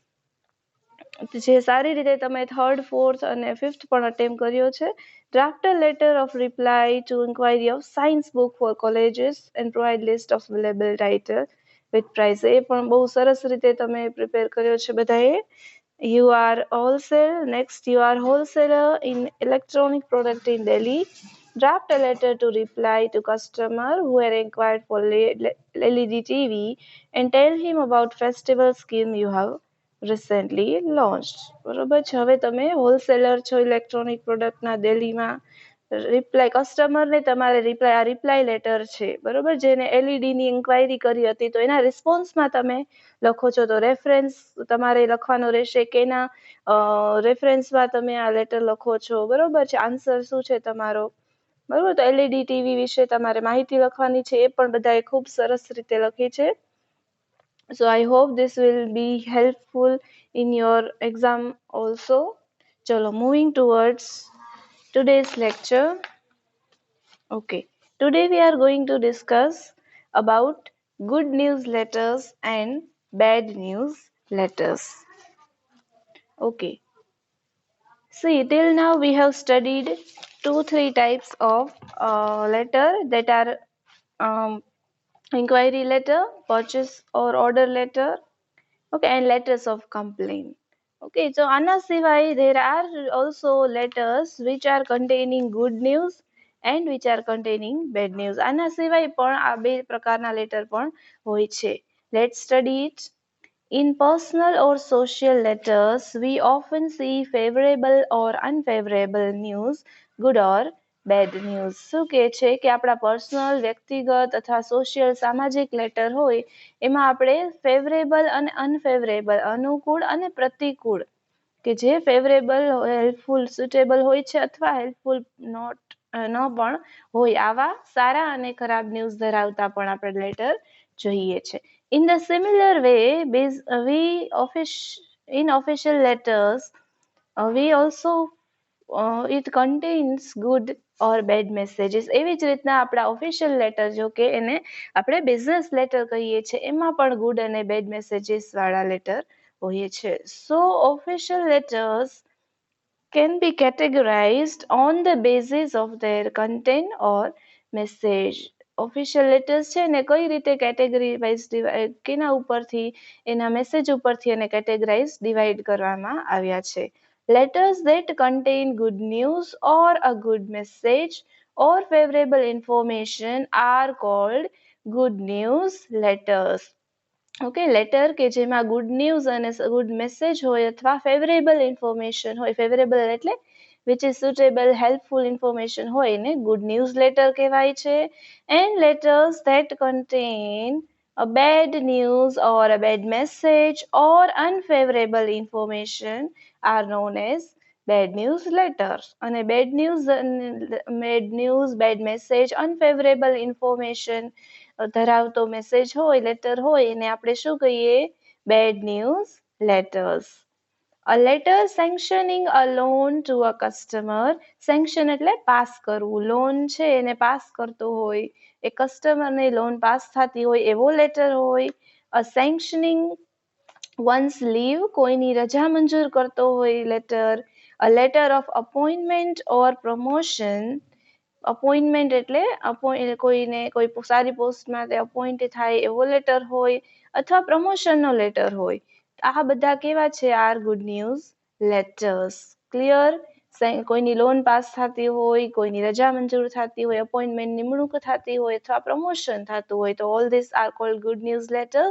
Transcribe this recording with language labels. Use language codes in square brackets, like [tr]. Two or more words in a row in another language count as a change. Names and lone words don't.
[gu] જે સારી રીતે તમે [en] third, fourth [gu] અને ફિફ્થ પણ અટેમ્પ કર્યો છે. [en] Draft a letter of reply to inquiry of science book for colleges and provide list of available titles with price. [gu] એ પણ બહુ સરસ રીતે તમે પ્રિપેર કર્યો છે બધાએ. [en] You are wholesale. Next, you are wholesaler in electronic product in Delhi. Draft a letter to reply to customer who had inquired for LED TV and tell him about festival scheme you have recently launched. [gu] બરોબર છે. હવે તમે હોલસેલર છો ઇલેક્ટ્રોનિક પ્રોડક્ટના દિલ્હીમાં. રિપ્લાય કસ્ટમરને તમારે [en] reply letter [gu] છે, બરોબર, જેને LED ની ઇન્ક્વાયરી કરી હતી, તો એના રિસ્પોન્સમાં તમે લખો છો. તો રેફરન્સ તમારે લખવાનો રહેશે કે એના રેફરન્સમાં તમે આ લેટર લખો છો, બરોબર છે. આન્સર શું છે તમારો, બરોબર. તો [en] LED TV [gu] વિશે તમારે માહિતી લખવાની છે, એ પણ બધાએ ખૂબ સરસ રીતે લખી છે. [en] So I hope this will be helpful in your exam also. ચલો, moving towards today's lecture. Okay, today we are going to discuss about good news letters and bad news letters. Okay, see, till now we have studied 2-3 types of letter, that are inquiry letter, purchase or order letter, okay, and letters of complaint. Okay, so [gu] આના સિવાય [en] there are also letters which are containing good news and which are containing bad news. [gu] આના સિવાય પણ આ બે પ્રકારના લેટર પણ હોય છે. [en] Let's study it. In personal or social letters, we often see favorable or unfavorable news, good or bad news. [gu] શું કહે છે કે આપણા પર્સનલ, વ્યક્તિગત અથવા સોશિયલ સામાજિક લેટર હોય એમાં આપણે ફેવરેબલ અને અનફેવરેબલ, અનુકૂળ અને પ્રતિકૂળ, કે જે [en] favorable, helpful, suitable [gu] હોય છે અથવા હેલ્પફુલ ન પણ હોય, આવા સારા અને ખરાબ ન્યૂઝ ધરાવતા પણ આપણે લેટર જોઈએ છે. [en] In the similar way, in official letters, we also it contains good or bad messages. [gu] એવી જ રીતના આપણા [en] official letter, [gu] જો કે એને આપણે [en] business letter [gu] કહીએ છીએ, એમાં પણ ગુડ અને [en] bad messages [gu] વાળા લેટર હોય છે. [en] So official letters can be categorized on the basis of their content or message. official letters [gu] છે ને કઈ રીતે [en] category wise [gu] કેના ઉપરથી, એના મેસેજ ઉપરથી એને [en] categorize divide [gu] કરવામાં આવ્યા છે. [en] Letters that contain good news or a good message or favorable information are called good news letters. okay, letter [gu] કે જેમાં [en] good news [gu] અને [en] good message [gu] હોય અથવા [en] favorable information [gu] હોય, ફેવરેબલ એટલે [en] which is suitable, helpful information [gu] હોય, એને [en] good news letter [gu] કહેવાય છે. [en] And letters that contain a bad news or a bad message or unfavorable information are known as bad news letters. [gu] અને [en] bad news, bad message, unfavorable information [gu] ધરાવતો મેસેજ હોય, લેટર હોય, એને આપણે શું કહીએ? [en] bad news letters. A letter sanctioning a loan to a customer. [gu] સેન્ક્શન એટલે પાસ કરવું. લોન છે એને પાસ કરતો હોય, એ કસ્ટમરને લોન પાસ થતી હોય એવો લેટર હોય. [en] A sanctioning one's leave, [gu] કોઈની રજા મંજૂર કરતો હોય લેટર. [en] A letter of appointment or promotion. [gu] અપોઇન્ટમેન્ટ એટલે કોઈને કોઈ સારી પોસ્ટમાં અપોઇન્ટ થાય એવો લેટર હોય, અથવા પ્રમોશનનો લેટર હોય. આ બધા કેવા છે? [en] are good news letters. [gu] ક્લિયર? કોઈની લોન પાસ થતી હોય, કોઈની રજા મંજૂર થતી હોય, અપોઇન્ટમેન્ટ નિમણૂક થતી હોય અથવા પ્રમોશન થતું હોય, તો [en] all this are called good news letters.